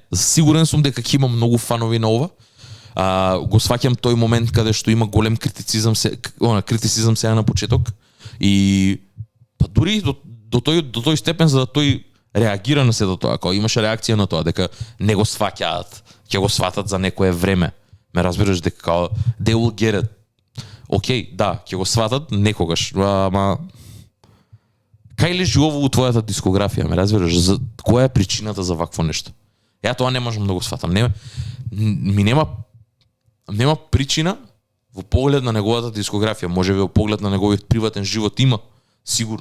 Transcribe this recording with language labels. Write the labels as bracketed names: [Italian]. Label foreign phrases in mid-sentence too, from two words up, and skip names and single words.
[Macedonian] Сигурен сум дека ќе има многу фанови на ова. Го сваќам тој момент каде што има голем критицизам сега на почеток и па дури до тој степен за да тој реагира на сето тоа, кога имаше реакција на тоа дека не го сваќаат, ќе го сватат за некое време. Ме разбираш дека као [English] they will get it. [Macedonian] Океј, да, ќе го сватат некогаш, ама кај лежи ово у твојата дискографија, ме разбираш? Која е причината за вакво нешто? Ја тоа не можам да го сватам. Нема причина во поглед на неговата дискографија, може би во поглед на неговиот приватен живот има, сигурно.